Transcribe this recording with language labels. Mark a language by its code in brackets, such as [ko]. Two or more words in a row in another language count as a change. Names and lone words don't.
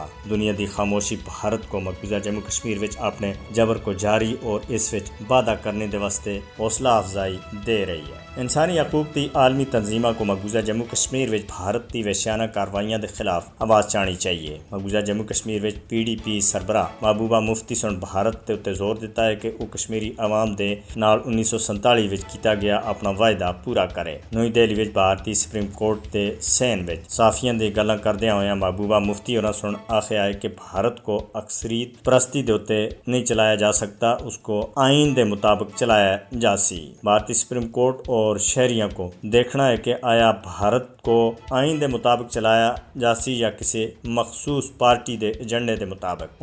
[pa] دنیا دی خاموشی بھارت کو مقبوضہ جموں کشمیر وچ اپنے جبر کو جاری اور اس وچ وعدہ کرنے دے واسطے حوصلہ افزائی دے رہی ہے۔ انسانی حقوق دی عالمی تنظیموں کو مقبوضہ جموں کشمیر وچ بھارت دی وحشیانہ کاروائیاں دے خلاف آواز چانی چاہیے۔ مقبوضہ جموں کشمیر وچ PDP سربراہ محبوبہ مفتی سن بھارت تے اتے زور دیتا ہے کہ وہ کشمیری عوام دے نال 1947 وچ کیتا گیا اپنا وعدہ پورا کرے۔ نئی دہلی وچ بھارتی سپریم کورٹ دے سین وچ صحافیاں دی گلاں کردیاں ہویاں محبوبہ مفتی ہوراں سن آخیا ہے کہ بھارت کو اکثریت پرستی دے اتے نہیں چلایا جا سکتا، اس کو آئین دے مطابق چلایا جا سی۔ بھارتی سپریم کورٹ اور شہریوں کو دیکھنا ہے کہ آیا بھارت کو آئین دے مطابق چلایا جا سی یا کسی مخصوص پارٹی دے ایجنڈے دے مطابق۔